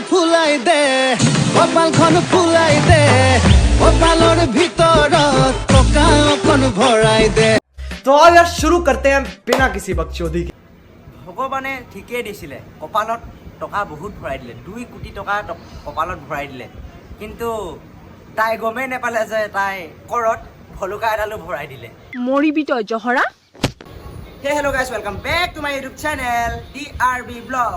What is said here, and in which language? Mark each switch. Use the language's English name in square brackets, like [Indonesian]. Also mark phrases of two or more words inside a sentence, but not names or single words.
[Assamese] ফুলাই দে কপালখন ফুলাই দে কপালৰ ভিতৰত টকা অকণ ভৰাই দে। [Hindi] तो आओ यार शुरू करते हैं बिना किसी बकचोदी के। [Assamese] ভগৱানে ঠিকেই দিছিলে, কপালত টকা বহুত ভৰাই দিলে, 2 কোটি টকা কপালত ভৰাই দিলে, কিন্তু তাই গমেই নাপালে যে তাই কৰত ভলুকা এডালো ভৰাই দিলে। মৰিবি তই জহৰা। [English] hey hello guys, welcome back to my YouTube channel DRB vlog.